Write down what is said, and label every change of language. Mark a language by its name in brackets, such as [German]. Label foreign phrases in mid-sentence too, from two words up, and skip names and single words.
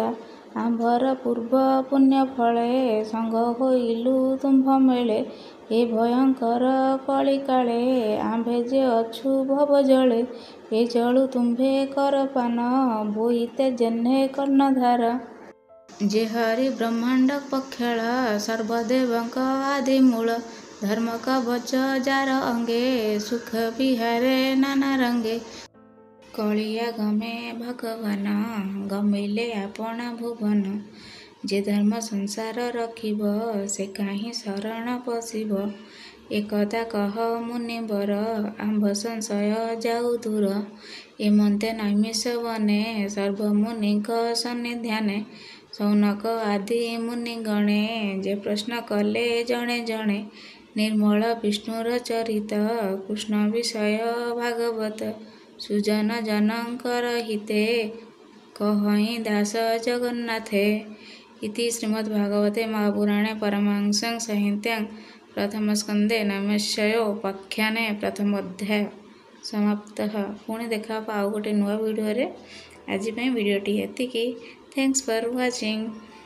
[Odia] ଆମ୍ଭର ପୂର୍ବ ପୁଣ୍ୟ ଫଳେ ସଙ୍ଗ ହୋଇଲୁ ତୁମ୍ଭ ମେଳେ ଏ ଭୟଙ୍କର କଳି କାଳେ ଆମ୍ଭେ ଯେ ଅଛୁ ଭବ ଜଳେ। ଏ ଜଳୁ ତୁମ୍ଭେ କର ପାନ ବୋଇତେ ଯେହ୍ନେ କର୍ଣ୍ଣଧାର। ଯେ ହରି ବ୍ରହ୍ମାଣ୍ଡ ପକ୍ଷଳ ସର୍ବଦେବଙ୍କ ଆଦି ମୂଳ ଧର୍ମ କବଚ ଯାର ଅଙ୍ଗେ ସୁଖ ବିହାରେ ନାନା ରଙ୍ଗେ। କଳିଯା ଗମେ ଭଗବାନ ଗମିଲେ ଆପଣା ଭୁବନ। ଯେ ଧର୍ମ ସଂସାର ରଖିବ ସେ କାହିଁ ଶରଣ ପଶିବ। ଏକଦା କହ ମୁନିବର ଆମ୍ଭ ସଂଶୟ ଯାଉ ଦୂର। ଏମନ୍ତେ ନୈମିଷ ବନେ ସର୍ବମୁନିକ ସନ୍ନିଧାନେ। ଶୌନକ ଆଦି ମୁନିଗଣେ ଯେ ପ୍ରଶ୍ନ କଲେ ଜଣେ ଜଣେ। ନିର୍ମଳ ବିଷ୍ଣୁର ଚରିତ କୃଷ୍ଣ ବିଷୟ ଭାଗବତ। ସୁଜନ ଜନକର ହିତେ କହଇ ଦାସ ଜଗନ୍ନାଥେ। [Sanskrit] इति श्रीमद्भागवते महापुराणे परमहंस्यां संहितायां प्रथमस्कन्धे नैमिषारण्योपाख्याने प्रथम अध्याय समाप्तः। [Odia] ପୁଣି ଦେଖା ଆଉ ଗୋଟେ ନୁଆ ଭିଡିଓ ରେ। ଆଜି ଭିଡିଓଟି ଏତିକି। [English] thanks for watching.